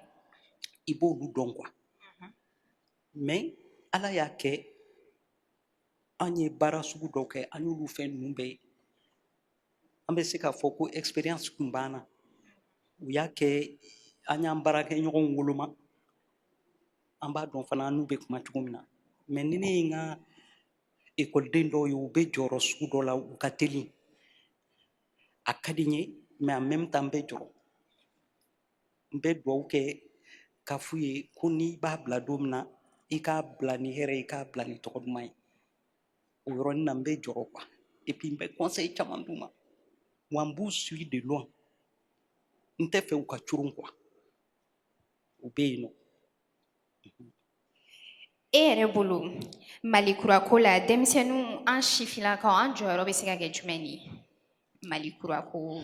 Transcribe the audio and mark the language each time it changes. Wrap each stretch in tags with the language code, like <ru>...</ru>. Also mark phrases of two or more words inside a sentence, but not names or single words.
<bm>i b'olu dɔn quoi mais ala y'a kɛ an ye baara sugu dɔw kɛ an y'olu fɛn ninnu bɛɛ an bɛ se k'a fɔ ko expérience kun b'an na u y'a kɛ an y'an baarakɛɲɔgɔnw woloma an b'a dɔn fana an n'u bɛ kuma cogo min na mais ni ne ye n ka ekɔliden dɔw ye u bɛ jɔyɔrɔ sugu dɔ la u ka teli a ka di n ye</bm> <fr>mais en même temps</fr> <bm>n bɛ jɔrɔ n bɛ dugawu kɛ k'a f'u ye ko n'i b'a bila don min na i k'a bila ni hɛrɛ ye i k'a bila ni tɔgɔ duman ye o yɔrɔnin na n bɛ jɔrɔ quoi et puis n bɛ conseil caman d'u ma wa n b'u</bm> <fr>suivi de loin</fr> <bm>n tɛ fɛ u ka coron quoi u bɛ yen nɔ. E yɛrɛ bolo Mali kurako la denmisɛnninw an sifinnakaw an jɔyɔrɔ bɛ se ka kɛ jumɛn de ye Mali kurako?</bm>